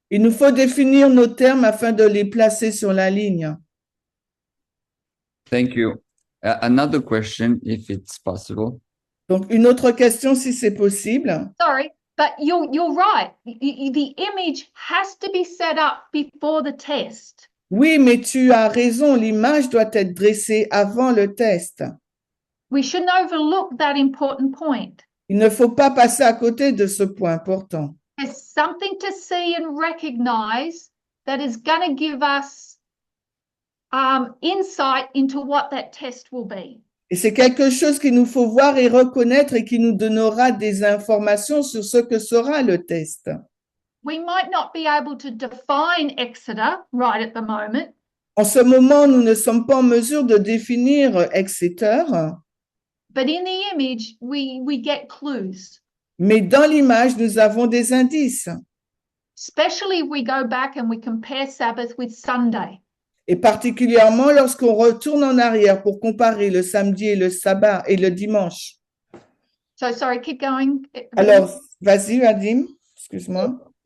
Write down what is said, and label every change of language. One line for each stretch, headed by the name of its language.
French: Il nous faut définir nos termes afin de les placer sur la ligne.
English: Thank you. Another question, if it's possible.
French: Donc, une autre question, si c'est possible.
English: Sorry, but you're right. The image has to be set up before the test.
French: Oui, mais tu as raison, l'image doit être dressée avant le test.
English: We shouldn't overlook that important point.
French: Il ne faut pas passer à côté de ce point important.
English: There's something to see and recognize that is going to give us insight into what that test will be.
French: Et c'est quelque chose qu'il nous faut voir et reconnaître et qui nous donnera des informations sur ce que sera le test.
English: We might not be able to define Exeter right at the moment.
French: En ce moment, nous ne sommes pas en mesure de définir Exeter.
English: But in the image, we get clues.
French: Mais dans l'image, nous avons des indices.
English: Especially if we go back and we compare Sabbath with Sunday.
French: Et particulièrement lorsqu'on retourne en arrière pour comparer le samedi et le sabbat et le dimanche.
English: So sorry, keep going.
French: Alors, vas-y, Vadim, excuse-moi.